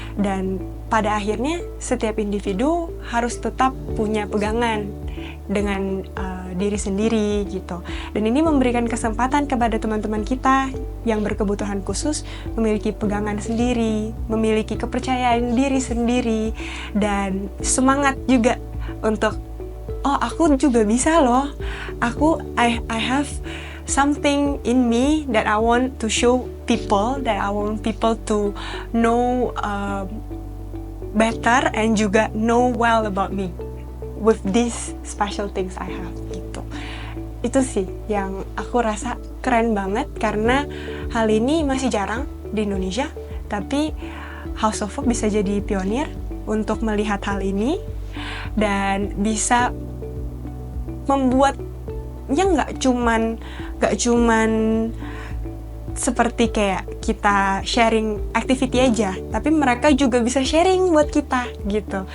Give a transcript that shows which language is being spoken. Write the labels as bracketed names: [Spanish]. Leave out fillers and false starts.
[Indonesian] Dan pada akhirnya setiap individu harus tetap punya pegangan dengan diri sendiri gitu. Dan ini memberikan kesempatan kepada teman-teman kita yang berkebutuhan khusus memiliki pegangan sendiri, memiliki kepercayaan diri sendiri, dan semangat juga untuk aku juga bisa loh. [English] I have something in me that I want to show people, that I want people to know better and juga know well about me with these special things I have gitu. [Indonesian] Itu sih yang aku rasa keren banget, karena hal ini masih jarang di Indonesia, tapi House of Hope bisa jadi pionir untuk melihat hal ini dan bisa membuatnya nggak cuman seperti kayak kita sharing activity aja, tapi mereka juga bisa sharing buat kita gitu.